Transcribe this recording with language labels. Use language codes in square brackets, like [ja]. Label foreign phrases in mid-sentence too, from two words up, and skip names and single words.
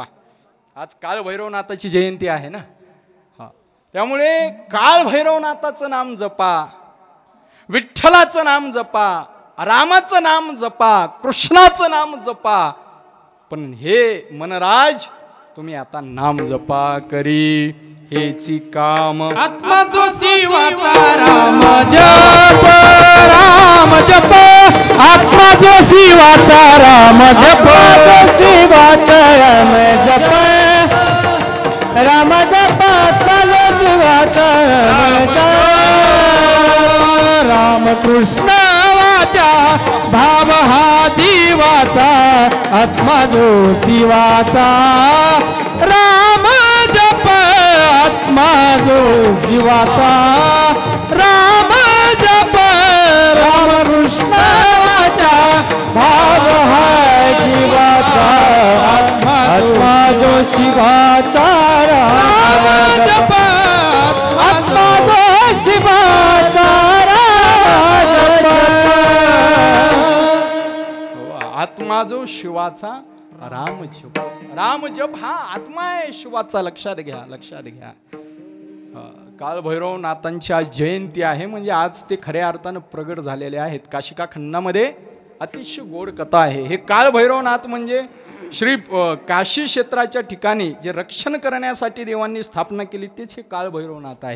[mr] आज काळ भैरवनाथाची जयंती आहे ना. त्यामुळे काळ भैरवनाथाचं नाम जपा, विठ्ठलाचं नाम जपा, रामाचं नाम जपा, कृष्णाचं नाम जपा. पण हे मनराज तुम्ही आता नाम जपा करी हेची काम. आत्मा जो शिवाचा राम जप, राम जप. आत्मा जो शिवाचा राम जप, शिवाचा राम जप. राम जप आत्मा शिवाचा राम जप. राम कृष्ण वाचा भाव हा जीवाचा. आत्मा जो शिवाचा राम जप. आत्मा जो शिवाचा राम जप. राम कृष्ण वाचा भाव हा जीवाचा. आत्मा जो शिवाचा राम जप. आत्मा जो शिवाचा राम जप. आत्मा जो शिवाचा राम जप. राम जप हा आत्मा आहे शिवाचा. लक्षात घ्या, लक्षात घ्या. काळ भैरवनाथांची आज जयंती आहे. म्हणजे आज ते खऱ्या अर्थानं प्रगट झालेले आहेत. काशिका खंडामध्ये अतिशय गोड कथा आहे. हे काळ भैरवनाथ म्हणजे श्री काशी क्षेत्राच्या ठिकाणी जे रक्षण करण्यासाठी देवांनी स्थापना केली तेच हे काळ भैरवनाथ आहे.